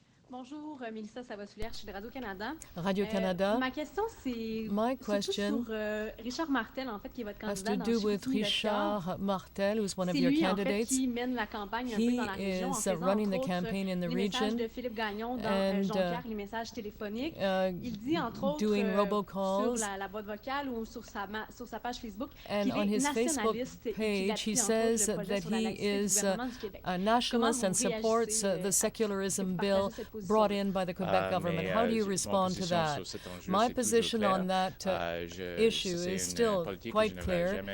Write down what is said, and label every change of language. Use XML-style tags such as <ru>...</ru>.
<fr>Bonjour, Mélissa Savoie-Soulière, je suis de Radio-Canada. Radio-Canada. Ma question, c'est surtout sur Richard Martel, en fait, qui est votre candidat dans CBC</fr> <en>Richard Martel, who's one of your candidates.</en> <fr>Qui mène la campagne un peu dans la région, en faisant,</fr> <en>running the campaign in the region,</en> <fr>de Philippe Gagnon dans Jonquière, les messages téléphoniques. Il dit, entre autres, sur la boîte vocale ou sur sa page Facebook,</fr> <en>and on his Facebook page, he says that he is a nationalist and supports the secularism bill brought in by the Quebec government. How do you respond to that? My position on that issue is still quite clear.</en>